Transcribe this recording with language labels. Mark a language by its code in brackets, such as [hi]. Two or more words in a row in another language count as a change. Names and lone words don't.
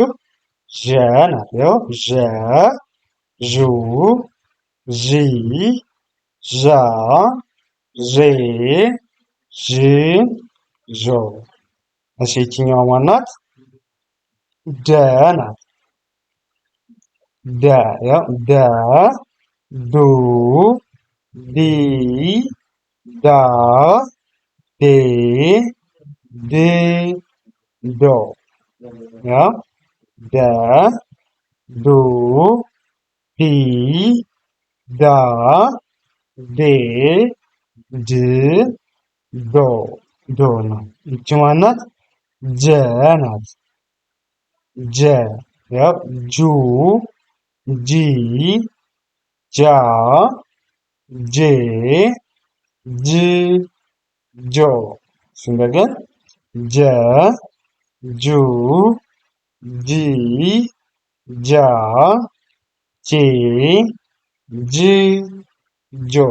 [am] ዠ ናት። ያው ዠ ዡ ዢ ዣ ዤ ዥ ዦ እሺ ይችኛዋ ማን ናት? ደ ናት። ደ ያው ደ ዱ ዲ ዳ ዴ ድ ዶ ያው ደ ዱ ዲ ዳ ዴ ድ ዶ ዶ ነው። ይቺ ማናት? ጀ ናት። ጀ ያው ጁ ጂ ጃ ጄ ጅ ጆ እንደገን ጀ ጁ ጂ ጃ ጄ ጅ ጆ